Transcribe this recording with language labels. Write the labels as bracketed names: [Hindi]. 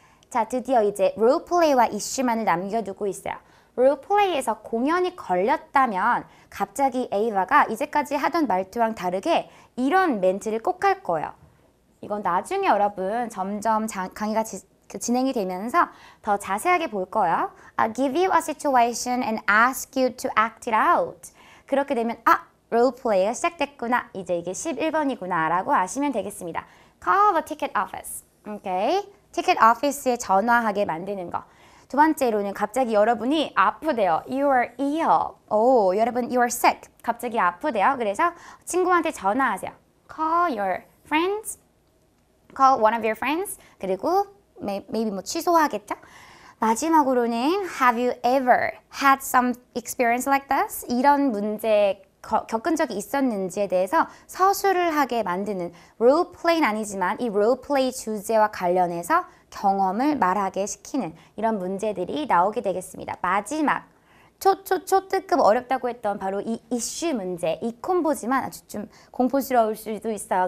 [Korean] 자, 드디어 이제 롤플레이와 이슈만을 남겨두고 있어요. 롤플레이에서 공연이 걸렸다면 갑자기 에이바가 이제까지 하던 말투랑 다르게 이런 멘트를 꼭 할 거예요. 이건 나중에 여러분 점점 강의가 진행이 되면서 더 자세하게 볼 거예요. [English] I'll give you a situation and ask you to act it out. [Korean] 그렇게 되면 롤플레이가 시작됐구나. 이제 이게 11번이구나 라고 아시면 되겠습니다. [English] Call the ticket office. 오케이. [Korean] 티켓 오피스에 전화하게 만드는 거. 두 번째로는 갑자기 여러분이 아프대요. [English] You are ill. [Korean] 여러분 [English] you are sick. [Korean] 갑자기 아프대요. 그래서 친구한테 전화하세요. [English] Call your friends. Call one of your friends. [Korean] 그리고 maybe 뭐 취소하겠죠? 마지막으로는 [English] Have you ever had some experience like this? [Korean] 이런 문제 겪은 적이 있었는지에 대해서 서술을 하게 만드는 롤플레이는 아니지만 이 롤플레이 주제와 관련해서 경험을 말하게 시키는 이런 문제들이 나오게 되겠습니다. 마지막 초특급 어렵다고 했던 바로 이 이슈 문제, 이 콤보지만 아주 좀 공포스러울 수도 있어요.